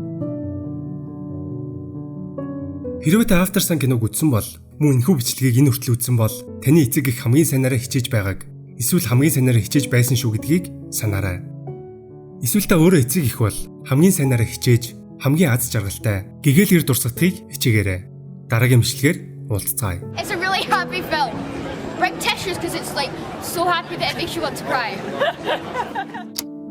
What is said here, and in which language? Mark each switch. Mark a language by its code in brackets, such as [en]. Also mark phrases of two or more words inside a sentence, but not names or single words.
[mn] Хэрвээ та After Sun киног үзсэн бол мөн энэхүү бичлэгийг энэ хүртэл үзсэн бол таны эцэг их хамгийн сайнараа хичээж байгааг эсвэл хамгийн сайнараа хичээж байсан шүү гэдгийг санаарай. Эсвэл та өөрөө эцэг их бол хамгийн сайнараа хичээж хамгийн аз жаргалтай гэгээлгэр дурсагдахыг хичээгээрэй. Дараагийн бичлэгээр уулзцаая. [en] It's a really happy film. Break tissues because it's like so happy that it makes you want to cry.